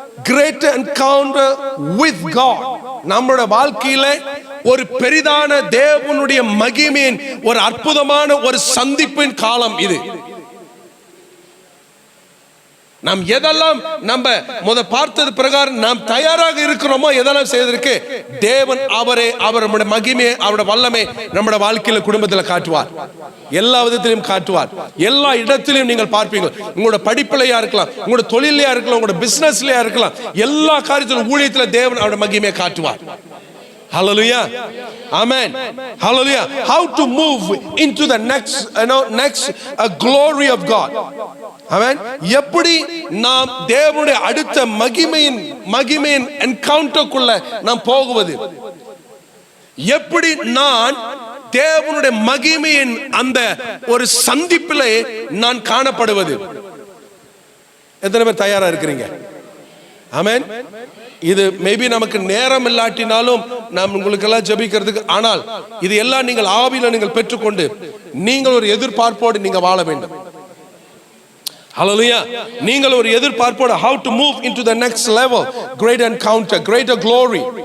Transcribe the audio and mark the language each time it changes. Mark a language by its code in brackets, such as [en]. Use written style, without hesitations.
[en] Greater encounter with God. [ta] நம்மளுடைய வாழ்க்கையில ஒரு பெரிதான தேவனுடைய மகிமையின் ஒரு அற்புதமான ஒரு சந்திப்பின் காலம் இது. நாம் எதெல்லாம் நம்ம பார்த்தது பிரகாரம் நாம் தயாராக இருக்கிறோமோ எதெல்லாம் செய்வதற்கு தேவன் அவருடைய மகிமையை, அவருடைய வல்லமை நம்முடைய வாழ்க்கையில குடும்பத்தில் காட்டுவார். எல்லா விதத்திலையும் காட்டுவார். எல்லா இடத்திலையும் நீங்கள் பார்ப்பீங்க. உங்களோட படிப்பிலையா இருக்கலாம், உங்களோட தொழிலையா இருக்கலாம், உங்களோட பிசினஸ்லயா இருக்கலாம், எல்லா காரியத்திலும் ஊழியத்துல தேவன் அவருடைய மகிமையை காட்டுவார். [en] Hallelujah. Amen. Hallelujah. How to move into the next glory of God. Amen. [ta] எப்படி நாம் தேவனுடைய அடுத்த மகிமையின் என்கவுண்டருக்குள்ள நாம் போகுவது, எப்படி நான் தேவனுடைய மகிமையின் அந்த ஒரு சந்திப்பிலே நான் காணப்படுவது. எத்தனை பேர் தயாரா இருக்கிறீங்க? ஆமென். இது மேபி நமக்கு நேரம் இல்லாட்டினாலும் நாம் உங்களுக்கெல்லாம் ஜெபிக்கிறதுக்கு, ஆனால் இது எல்லாம் நீங்கள் ஆவியில நீங்கள் பெற்றுக்கொண்டு நீங்கள் ஒரு எதிர்பார்ப்போடு நீங்க வாழ வேண்டும். ஹல்லேலூயா. நீங்கள் ஒரு எதிர்பார்ப்போடு [en] how to move into the next level, great encounter, greater glory.